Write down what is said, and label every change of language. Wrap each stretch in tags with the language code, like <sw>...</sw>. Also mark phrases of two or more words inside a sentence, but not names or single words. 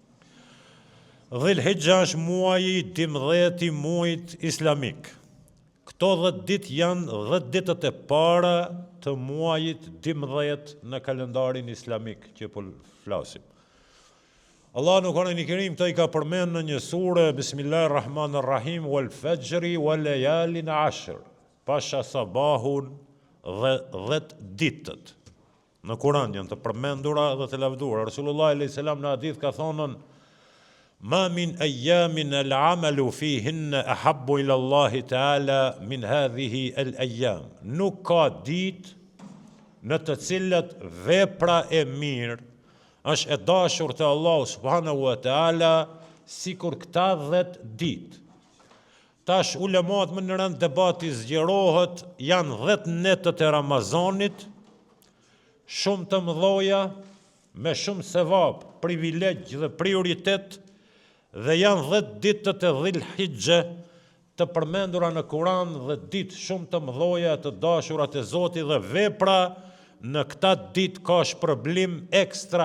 <sq>Dhul Hijja është muaji 12 I muajit islamik. Këto 10 ditë janë 10 ditët e para të muajit 12 në kalendarin islamik që po flasim. Allah në Kur'anin e Kerim të I ka përmend në një sure</sq> <ar>بسم الله الرحمن الرحيم والفجر وليال عشر.</ar> <sq>Pasha sabahun dhe 10 ditët. Në Kur'an janë të përmendura dhe të lavdura. Rasulullah</sq> <ar>عليه السلام</ar> <sq>në hadith ka thonën</sq> <ar>ما من أيام العمل فيهن أحب إلى الله تعالى من هذه الأيام.</ar> <sq>Nuk ka ditë në të cilat vepra e mirë është e dashur të Allahu</sq> <ar>سبحانه وتعالى</ar> <sq>sikur këta 10 ditë. Tash ulemat më në rënd debati zgjerohet, janë 10 netët e Ramazanit, shumë të mëdhoja, me shumë sevap, privilegj dhe prioritet, dhe janë 10 ditët e Dhul Hijja të përmendura në Kur'an, 10 ditë shumë të mëdhoja të dashura të Zotit dhe vepra në këta ditë ka shpërblim ekstra.</sq>